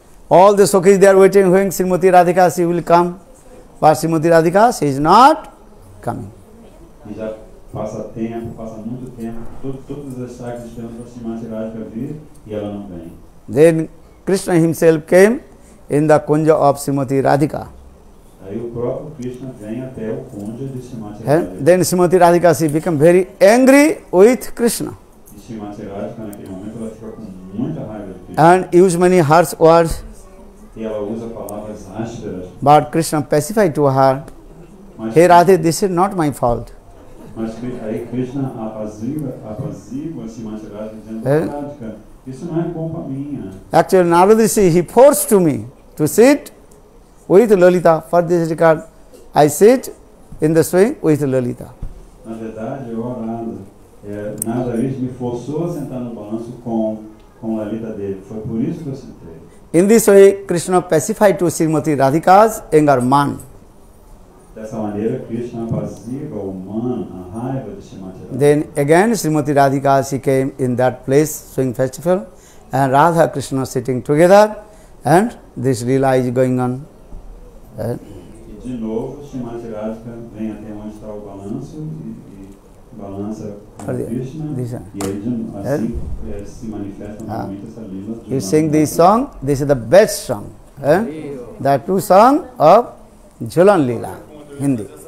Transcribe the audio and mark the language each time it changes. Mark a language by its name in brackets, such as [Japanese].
[English] All the Sukhis they are waiting, when Srimati Radhika, she will come. But Srimati Radhika, she is not coming. [Portuguese] E já passa muito tempo, todas as Sakis esperam para Srimati Radhika vir e ela não vem. [English] Then Krishna himself came in the kunja of Srimati Radhika. [Portuguese] Aí o próprio Krishna vem até o cônjuge de Srimati Radhika. [English] Then Srimati Radhika, she became very angry with Krishna [Portuguese] E Srimati Radhika naquele momento ela fica com muita raiva de Krishna. [English] and used many harsh words. [Portuguese] E ela usa palavras ásperas. [English] But Krishna pacified to her, [Portuguese] Mas, [English] hey Radhe, this is not my fault. [Portuguese] mas aí Krishna apazigua Srimati Radhika dizendo, Radhika, isso não é culpa minha. [English] Actually, Narada Rishi, he forced to me to sit with Lalita. For this regard, I sit in the swing with Lalita. [Portuguese] Na verdade, eu orando. Narada Rishi me forçou a sentar no balanço com a Lalita dele. Foi por isso que eu sentei. [English] In this way, Krishna pacified to Srimati Radhika's anger man. [Portuguese] Dessa maneira, Krishna apazigua o man, a raiva de Srimati Radhika. [English] Then again, Srimati Radhika, she came in that place, swing festival, and Radha Krishna sitting together, and this lila is going on. [Portuguese] E de novo, Srimati Radhika vem até onde está o balanço e balança com Krishna. E aí, assim, se manifesta novamente essa lila. [English] You sing this song, this is the best song. The two songs of Jhulan Lila, Hindi.